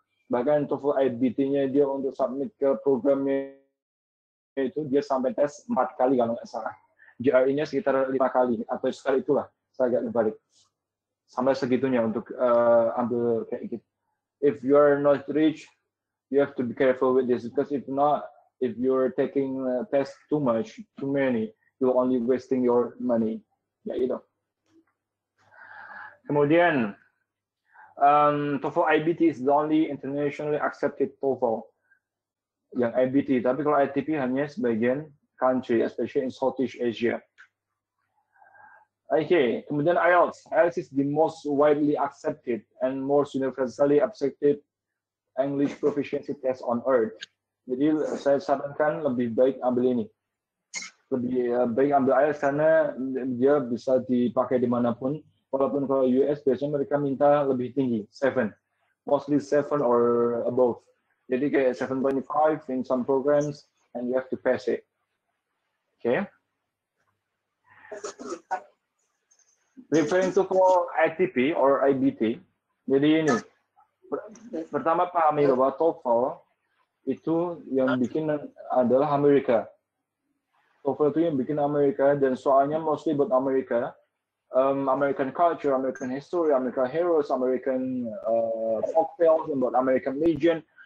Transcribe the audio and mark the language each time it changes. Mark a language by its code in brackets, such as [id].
[id] Bahkan TOEFL IBT-nya dia untuk submit ke programnya itu dia sampai tes 4 kali kalau nggak salah. GRE-nya sekitar 5 kali atau sekali itulah, saya agak terbalik. Sampai segitunya untuk ambil kayak gitu. [en] If you are not rich, you have to be careful with this, because if not, if you're taking test too many, you're only wasting your money. [id] Ya itu. Kemudian [en] TOEFL IBT is the only internationally accepted TOEFL. [id] Yang IBT, tapi kalau ITP hanya sebagian country, [en] especially in Southeast Asia. [id] Okay, kemudian IELTS. [en] IELTS is the most widely accepted and most universally accepted English proficiency test on earth. [id] Jadi saya sarankan lebih baik ambil ini. Lebih baik ambil IELTS karena dia bisa dipakai dimanapun. Walaupun kalau US biasanya mereka minta lebih tinggi, 7. [en] Mostly 7 or above. [id] Jadi kayak [en] 7.5 in some programs, and you have to pass it. Okay. Referring to for ITP or IBT, [id] jadi ini. Pertama pahami bahwa TOEFL itu yang bikin adalah Amerika. TOEFL itu yang bikin Amerika, dan soalnya mostly buat Amerika. [en] American culture, American history, American heroes, American folk tales about American Legion.